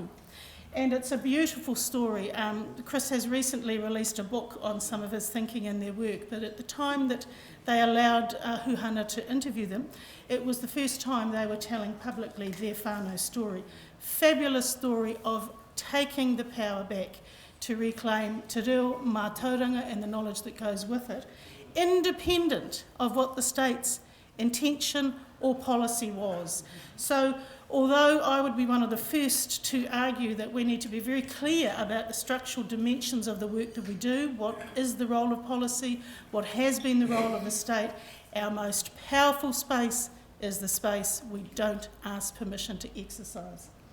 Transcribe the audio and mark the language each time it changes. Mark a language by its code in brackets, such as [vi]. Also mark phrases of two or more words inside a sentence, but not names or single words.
[en] And it's a beautiful story. Chris has recently released a book on some of his thinking and their work, but at the time that they allowed Huhana to interview them, it was the first time they were telling publicly their whānau story. Fabulous story of taking the power back to reclaim [mi] te reo, [en] mātauranga and the knowledge that goes with it, independent of what the state's intention or policy was. So although I would be one of the first to argue that we need to be very clear about the structural dimensions of the work that we do, what is the role of policy, what has been the role of the state, our most powerful space is the space we don't ask permission to exercise.